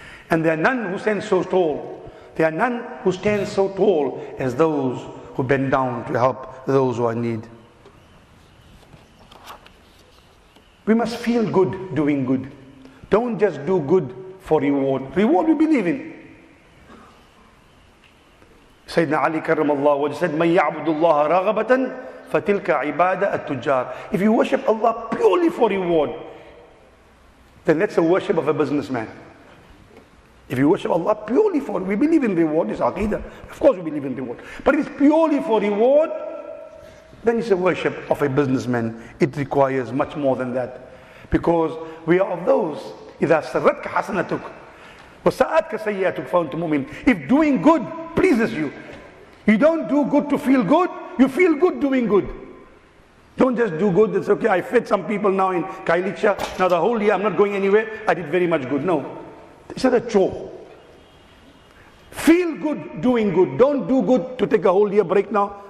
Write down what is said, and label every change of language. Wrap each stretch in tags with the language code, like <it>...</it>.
<en>And there are none who stand so tall. There are none who stand so tall as those who bend down to help those who are in need. We must feel good doing good. Don't just do good for reward. Reward we believe in.</en> <ar>Sayyidina Ali karramallahu wajh said, مَنْ يَعْبُدُ اللَّهَ رَغَبَةً فَتِلْكَ عِبَادَ التُّجَّارِ.</ar> <en>If you worship Allah purely for reward, then that's a worship of a businessman. If you worship Allah purely for, we believe in reward, it's aqidah. Of course we believe in reward. But if it's purely for reward, then it's a worship of a businessman. It requires much more than that. Because we are of those,</en> <ar>إِذَا سَرَّتْكَ حَسَنَتُكَ وَسَأَتْكَ سَيِّئَتُكَ فَأَنْتَ مُؤْمِنٌ.</ar> <en>If doing good pleases you, you don't do good to feel good, you feel good doing good. Don't just do good, it's okay, I fed some people now in Kailicha, now the whole year I'm not going anywhere, I did very much good. No, it's not a chore. Feel good doing good. Don't do good to take a whole year break now.</en>